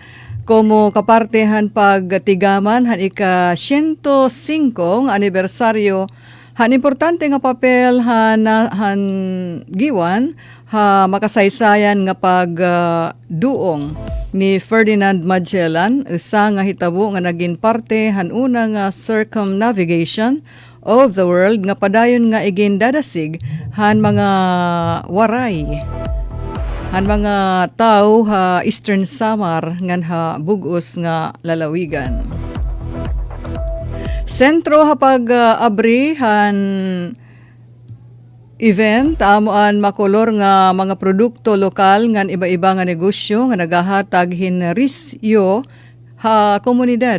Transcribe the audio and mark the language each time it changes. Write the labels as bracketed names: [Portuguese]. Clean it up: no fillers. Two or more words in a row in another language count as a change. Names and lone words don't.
[Waray] Como kapartehan pagtigaman han ika 105 nga anibersaryo han importante nga papel han Giwan ha makasaysayan nga pagduong ni Ferdinand Magellan, isa nga hitabo nga naging parte han una nga [English] circumnavigation of the world [Waray] nga padayon nga igin dadasig han mga waray. Han mga tao ha Eastern Samar ngan ha bugos nga lalawigan. Sentro ha pag-abri han event, amuan makolor nga mga produkto lokal ngan iba-iba nga negosyo nga nagahatag hinrisyo ha komunidad.